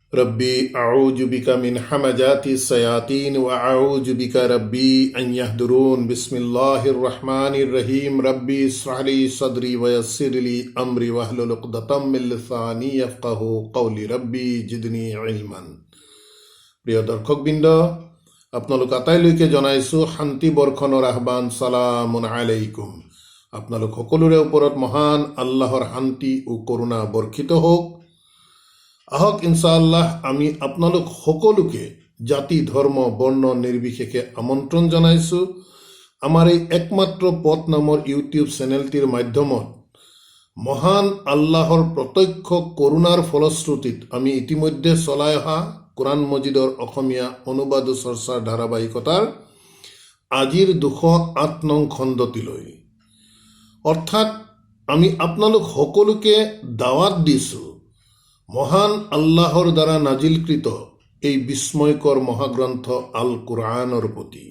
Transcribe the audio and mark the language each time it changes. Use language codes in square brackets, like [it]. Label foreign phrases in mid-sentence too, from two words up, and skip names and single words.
[ar] رب أعوذ بك من همزات الشياطين وأعوذ بك رب أن يحضرون بسم الله الرحمن الرحيم رب اشرح لي صدري ويسر لي أمري واحلل عقدة من لساني يفقهوا قولي رب زدني علما. [as] প্ৰিয় দৰ্শকবৃন্দ, আপোনালোক আটাইলৈকে জনাইছোঁ শান্তি বৰ্ষণৰ আহ্বান, [ar] سلام عليكم. [as] আপোনালোক সকলোৰে ওপৰত মহান আল্লাহৰ শান্তি ও কৰুণা বৰ্ষিত হওক। আহক ইনশাআল্লাহ আমি আপোনালোক সকলোকে জাতি ধৰ্ম বৰ্ণ নিৰ্বিশেষে আমন্ত্ৰণ জনাইছোঁ আমাৰ এই একমাত্ৰ পথ নামৰ ইউটিউব চেনেলটিৰ মাধ্যমত মহান আল্লাহৰ প্ৰত্যক্ষ কৰোণাৰ ফলশ্ৰুতিত আমি ইতিমধ্যে চলাই অহা কোরআন মজিদৰ অসমীয়া অনুবাদ চৰ্চাৰ ধাৰাবাহিকতাৰ আজিৰ 208 নং খণ্ডটিলৈ, অৰ্থাৎ আমি আপোনালোক সকলোকে দাৱাত দিছোঁ মহান আল্লাহৰ দ্বাৰা নাজিলকৃত এই বিস্ময়কৰ মহাগ্ৰন্থ আল কোৰআনৰ প্ৰতি।